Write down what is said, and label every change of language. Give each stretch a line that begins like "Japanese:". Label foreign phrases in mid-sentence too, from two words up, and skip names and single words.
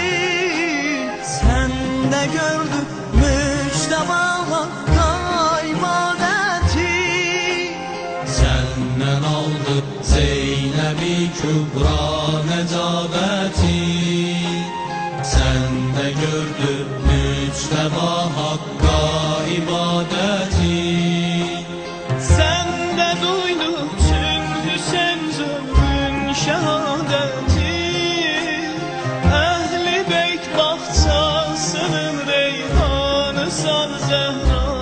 Turkish: Sende gördü Müçteba Hakk'a ibadeti. Senden aldı Zeynep-i Kübra necabeti. Sende gördü Müçteba Hakk'a ibadeti.
Azerbaijani: Sən də duydun çün Hüseyn zülmün şəhadəti. Əhl-i beyt bağçasının reyhanısan Zəhra.